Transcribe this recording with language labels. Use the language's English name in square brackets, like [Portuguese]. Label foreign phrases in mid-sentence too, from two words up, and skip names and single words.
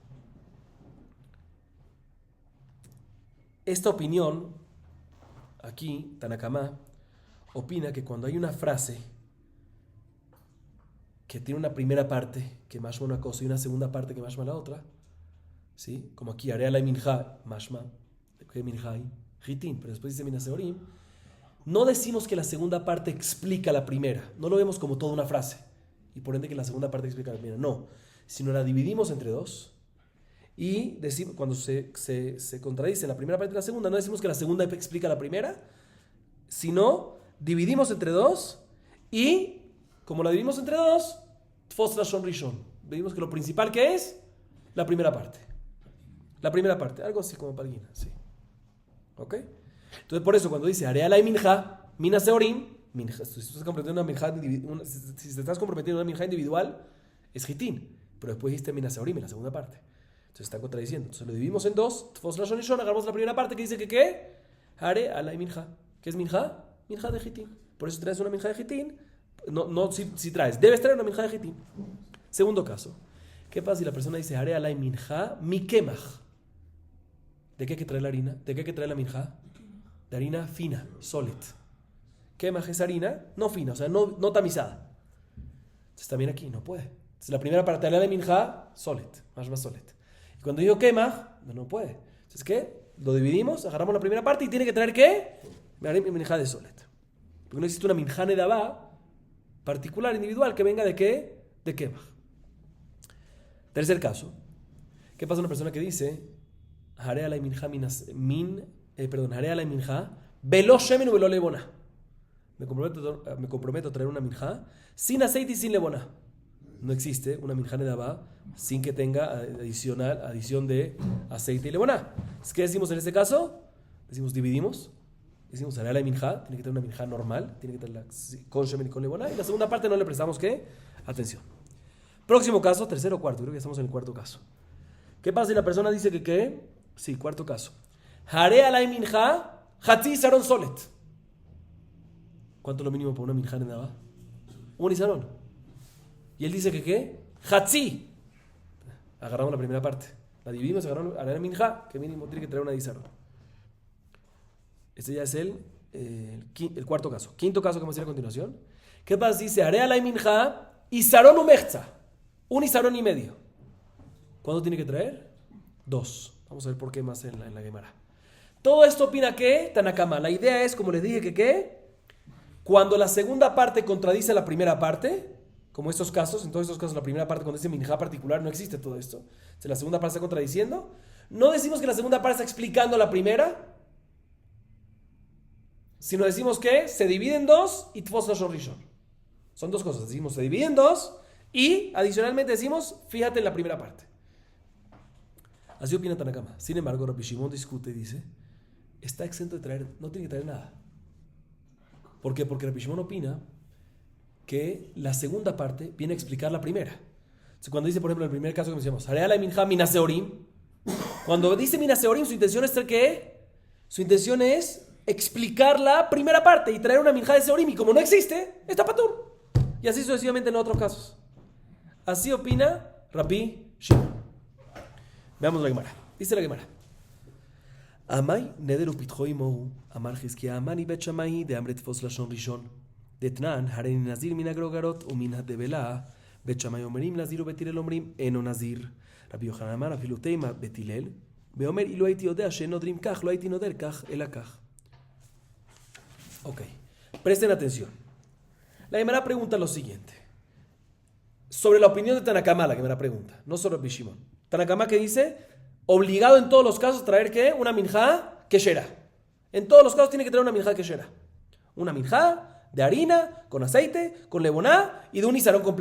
[Spanish] Esta opinión, aquí, Tanakama opina que cuando hay una frase que tiene una primera parte que mashma una cosa y una segunda parte que mashma la otra, ¿sí? Como aquí, [Hebrew] הרי עלי מנחה, [Spanish] mashma, que minja y hitin, pero después dice [Hebrew] מן השעורים, [Spanish] no decimos que la segunda parte explica la primera, no lo vemos como toda una frase, y por ende que la segunda parte explica la primera, no, sino la dividimos entre dos, y decimos, cuando se contradice la primera parte y la segunda, no decimos que la segunda explica la primera, sino dividimos entre dos y, como la dividimos entre dos, [Hebrew] תפוס לשון ראשון. [Spanish] Vimos que lo principal que es la primera parte. La primera parte, algo así como palguina, sí. ¿Ok? Entonces, por eso, cuando dice [Hebrew] הרי עלי מנחה, מן השעורים, [Spanish] minja, si estás comprometiendo si te estás comprometiendo una minja individual, es hitín. Pero después dijiste [Hebrew] מן השעורים [Spanish] en la segunda parte. Entonces está contradiciendo. Entonces lo dividimos en dos, [Hebrew] תפוס לשון ראשון, [Spanish] agarramos la primera parte que dice que ¿qué? [Hebrew] הרי עלי מנחה. [Spanish] ¿Qué es minja? Minja de hitín. Por eso traes una minja de hitín. No si traes. Debes traer una minja de hitín. Segundo caso. ¿Qué pasa si la persona dice [Hebrew] הרי עלי מנחה מן הקמח? [Spanish] ¿De qué hay que traer la harina? ¿De qué hay que traer la minja? De harina fina, solet. Kemach es harina no fina, o sea, no tamizada. Entonces también aquí no puede. Entonces la primera para traer la minja, solet, más solet. Y cuando digo kemach, no puede. Entonces, ¿qué? Lo dividimos, agarramos la primera parte y tiene que traer ¿qué? Minjá de solet. Porque no existe una [Hebrew] מנחה נדבה [Spanish] particular, individual, que venga de qué? De kemach. Tercer caso. ¿Qué pasa a una persona que dice [Hebrew] הרי עלי מנחה הרי עלי מנחה בלא שמן ובלא לבונה? [Spanish] Me comprometo a traer una minjá sin aceite y sin lebona. No existe una [Hebrew] מנחה נדבה [Spanish] sin que tenga adición de aceite y lebona. ¿Qué decimos en este caso? Decimos dividimos decimos haré la minja, tiene que tener una minja normal, tiene que tenerla con shemen y con leboná, y la segunda parte no le prestamos ¿qué? Atención. Próximo caso, tercero o cuarto, creo que estamos en el cuarto caso. ¿Qué pasa si la persona dice que qué? Sí, cuarto caso. Haré la minja, [Hebrew] חצי עשרון סולת. [Spanish] ¿Cuánto es lo mínimo para una minja en Nagá? Un isarón. Y él dice que qué? Hatzi. Agarramos la primera parte. La dividimos, agarramos a la minja, que mínimo tiene que traer una isarón. Este ya es el cuarto caso. Quinto caso que vamos a ir a continuación. ¿Qué pasa si dice haré a la minja [Hebrew] עשרון ומחצה? [Spanish] Un isarón y medio. ¿Cuánto tiene que traer? 2. Vamos a ver por qué más en la Gemara. Todo esto opina que Tanakama. La idea es, como les dije, que ¿qué? Cuando la segunda parte contradice la primera parte, como estos casos, en todos estos casos la primera parte cuando dice minja particular no existe todo esto. Si la segunda parte está contradiciendo, no decimos que la segunda parte está explicando la primera, sino decimos que se divide en dos y [Hebrew] תפוס לשון ראשון. [Spanish] Son dos cosas. Decimos se divide en dos y adicionalmente decimos fíjate en la primera parte. Así opina Tanakama. Sin embargo, Rabbi Shimon discute y dice está exento de traer, no tiene que traer nada. ¿Por qué? Porque Rabbi Shimon opina que la segunda parte viene a explicar la primera. Entonces, cuando dice, por ejemplo, en el primer caso que mencionamos, Haré la minja minaseorim, cuando dice minaseorim, su intención es ¿qué? Su intención es explicar la primera parte y traer una minja de seorim, y como no existe, está patur. Y así sucesivamente en otros casos. Así opina Rabbi Shimon. Veamos la Gemara. Dice la Gemara. [Aramaic] אמאי נדרו פתחו מהו, אמר חזקיה מני בית שמאי דאמרי תפוס לשון ראשון. [Hebrew] דתנן, הריני נזיר מן הגרוגרות ומן הדבלה, בית שמאי אומרים נזיר ובית הלל אומרים אינו נזיר. רבי יוחנן אמר אפילו תימא בית הלל, באומר אילו הייתי יודע שנודרים כך, לא הייתי נודר כך אלא כך. [Spanish] Ok, presten atención. La Gemara pregunta lo siguiente. Sobre la opinión de Tanakama, la Gemara pregunta, no sobre Rabbi Shimon. Tanakama que dice obligado en todos los casos traer ¿qué? Una [Hebrew] מנחה כשרה. [Spanish] En todos los casos tiene que traer una [Hebrew] מנחה כשרה. [Spanish] Una minjá de harina, con aceite, con leboná y de un isarón completo.